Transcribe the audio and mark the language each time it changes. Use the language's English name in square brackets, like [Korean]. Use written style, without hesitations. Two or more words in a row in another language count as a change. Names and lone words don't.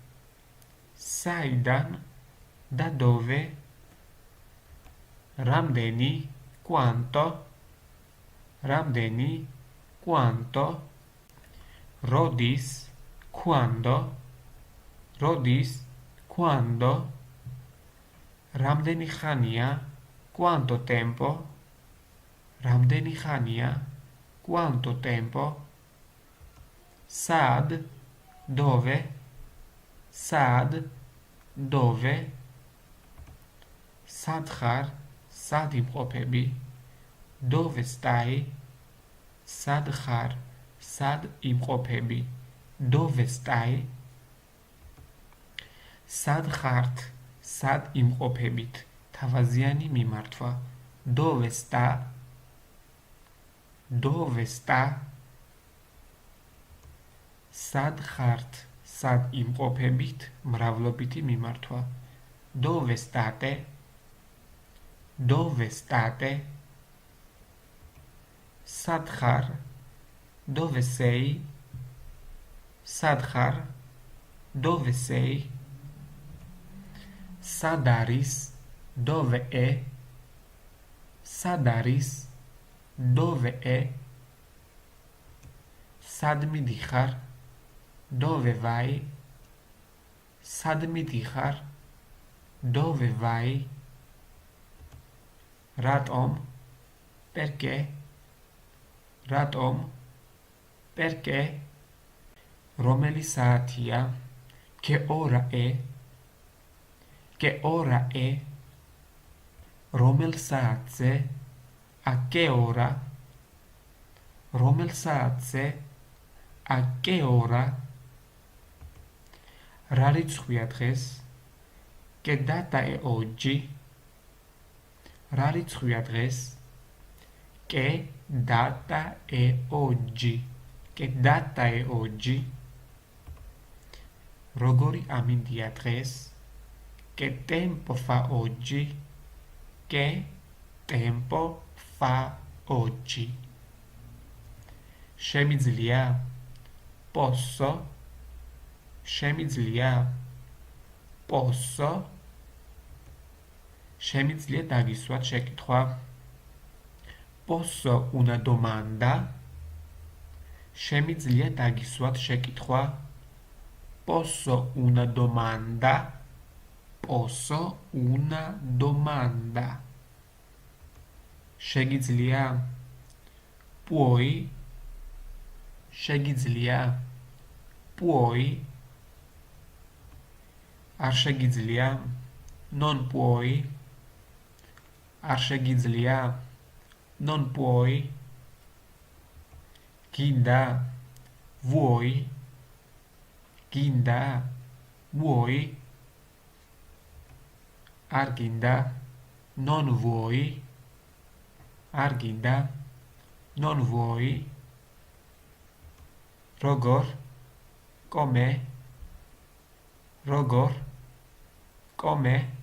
[Georgian] ramdeni, quanto, rodis, quando, როდის, quando, რამდენი ხანია, [Italian] quanto tempo, [Georgian] რამდენი ხანია, [Italian] quanto tempo, [Georgian] სად, dove, სად, dove, სად ხარ, სად იმყოფები, [Italian] dove stai, [Georgian] სად ხარ, სად იმყოფები, [Italian] dove stai, [Georgian] სად ხართ, სად იმყოფებით, თავაზიანი მიმართვა, [Italian] dove sta, dove sta, [Georgian] სად ხართ, სად იმყოფებით, მრავლობითი მიმართვა, [Italian] dove state, dove state, [Georgian] სად ხარ, [Italian] dove sei, [Georgian] სად ხარ, [Italian] dove sei, [Georgian] სად არის, [Italian] dove è, [Georgian] სად არის, [Italian] dove è, [Georgian] სად მიდიხარ, [Italian] dove vai, [Georgian] სად მიდიხარ, [Italian] dove vai, რატომ, perché, რატომ, perché, [Georgian] რომელი საათია, [Italian] che ora è, che ora è, [Georgian] რომელ საათზე, [Italian] a che ora, [Georgian] რომელ საათზე, [Italian] a che ora, [Georgian] რა რიცხვია დღეს, [Italian] che data è oggi, [Georgian] რა რიცხვია დღეს, [Italian] che data è oggi, che data è oggi, [Georgian] როგორი ამინდია დღეს, [Italian] che tempo fa oggi, che tempo fa oggi, [Georgian] შემიძლია, posso, შემიძლია, posso, შემიძლია დაგისვათ შეკითხვა, [Italian] posso una domanda, [Georgian] შემიძლია დაგისვათ შეკითხვა, [Italian] posso una domanda, posso una domanda, [Georgian] შეგიძლია, puoi, შეგიძლია, puoi, არ შეგიძლია, [Italian] non puoi, [Georgian] არ შეგიძლია, [Italian] non puoi, გინდა, vuoi, გინდა, vuoi, [Georgian] არ გინდა, [Italian] non vuoi, [Georgian] არ გინდა, [Italian] non vuoi, [Georgian] როგორ, come, როგორ, come,